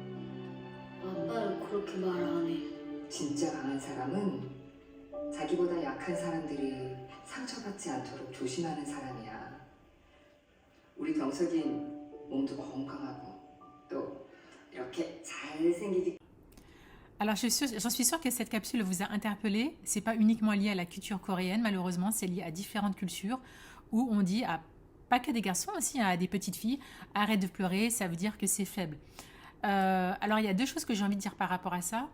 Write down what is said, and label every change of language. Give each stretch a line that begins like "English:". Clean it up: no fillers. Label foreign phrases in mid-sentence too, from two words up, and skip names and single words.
Korean: 아빠는 그렇게 말 안 해. 진짜 강한 사람은 자기보다 약한 사람들이 상처받지 않도록 조심하는 사람이야. 우리 경석이 몸도 건강하고 또 이렇게 잘생기기.
French: Alors j'en suis sûre que cette capsule vous a interpellé. C'est pas uniquement lié à la culture coréenne, malheureusement, c'est lié à différentes cultures où on dit à pas que des garçons, aussi à des petites filles, arrête de pleurer, ça veut dire que c'est faible. Alors il y a deux choses que j'ai envie de dire par rapport à ça.